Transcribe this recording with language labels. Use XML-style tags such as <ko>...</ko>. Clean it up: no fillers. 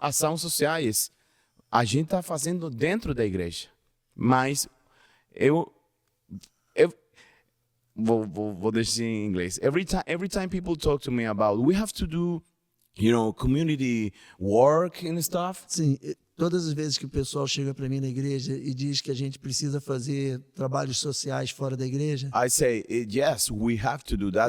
<pt>ação sociais a gente está fazendo dentro da igreja, mas eu vou deixar em inglês.</pt> <en>Every time people talk to me about we have to do, community work and stuff.</en> <pt>Sim, todas as vezes que o pessoal chega para mim na igreja e diz que a gente precisa fazer trabalhos sociais fora da igreja,</pt> <en>I say yes, we have to do that.</en>